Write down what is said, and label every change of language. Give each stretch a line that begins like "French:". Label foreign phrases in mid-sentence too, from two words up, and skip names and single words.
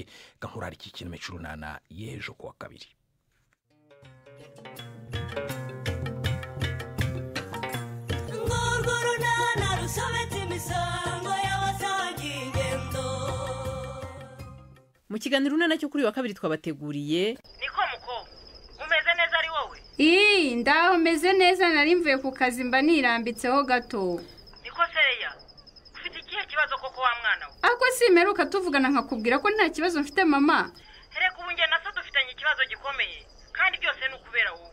Kinyarwanda: Gankura iki kintu cy'urunana yejo kwa kabiri. Mu kiganiro runana cyo kuri wa kabiri twabateguriye. Niko muko umeze neza ari wowe? Ndaho meze neza, nari mvuye ku kazi mba nirambitseho gato. Niko seya ufite ikihe kibazo koko wa mwana we? Ako simeruka tuvugana nkakubwira ko nta kibazo mfite mama. Hereka ubu nge na so dufitanye ikibazo gikomeye kandi byose ni ukubera wowe.